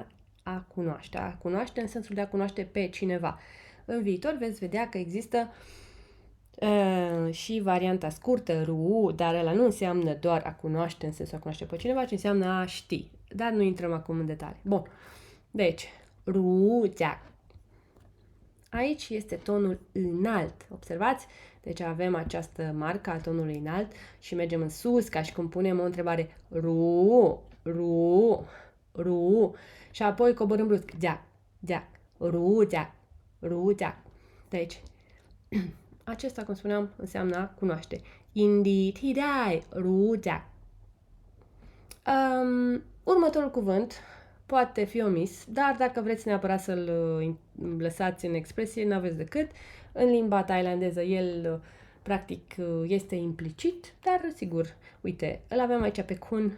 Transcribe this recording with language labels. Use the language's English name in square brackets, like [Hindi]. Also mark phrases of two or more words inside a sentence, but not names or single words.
[Romanian] A cunoaște în sensul de a cunoaște pe cineva. În viitor veți vedea că există Și varianta scurtă, ru, dar ăla nu înseamnă doar a cunoaște în sensul a cunoaște pe cineva, ci înseamnă a ști. Dar nu intrăm acum în detalii. Bun. Deci, [Thai] ru, jiak. [Romanian] Aici este tonul înalt. Observați? Deci avem această marcă a tonului înalt și mergem în sus, ca și cum punem o întrebare. [Thai] Ru, ru, ru. [Romanian] Și apoi coborâm brusc. [Thai] Jiak, jiak, ru, jiak, ru, jiak. [Romanian] Deci, acesta, cum spuneam, înseamnă a cunoaște. [Thai] Indi ti dai, ru jiak. [Romanian] Următorul cuvânt poate fi omis, dar dacă vreți neapărat să-l lăsați în expresie, n-aveți decât. În limba thailandeză el practic este implicit, dar sigur, uite, îl avem aici pe kun.